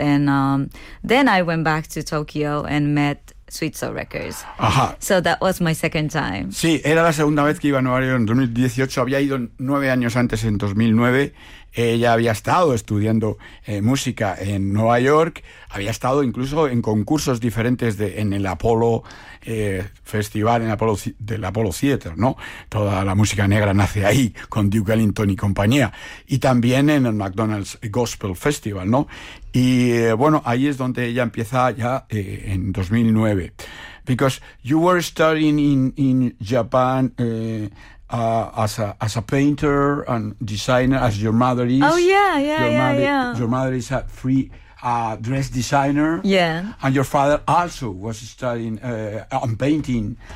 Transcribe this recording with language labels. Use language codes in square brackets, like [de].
[en] And then I went back to Tokyo and met Sweet Soul Records. Ajá. So that was my second time. [es] Sí, era la segunda vez que iba a Nueva York en 2018. Había ido 9 años antes, en 2009. Ella había estado estudiando música en Nueva York. Había estado incluso en concursos diferentes en el Apollo Festival, en Apollo, del Apollo Theater, ¿no? Toda la música negra nace ahí, con Duke Ellington y compañía. Y también en el McDonald's Gospel Festival, ¿no? Y bueno, ahí es donde ella empieza ya en 2009. [en] Because you were studying in Japan as a painter and designer, as your mother is. Oh, yeah. Your mother is a free dress designer. Yeah. And your father also was studying on painting.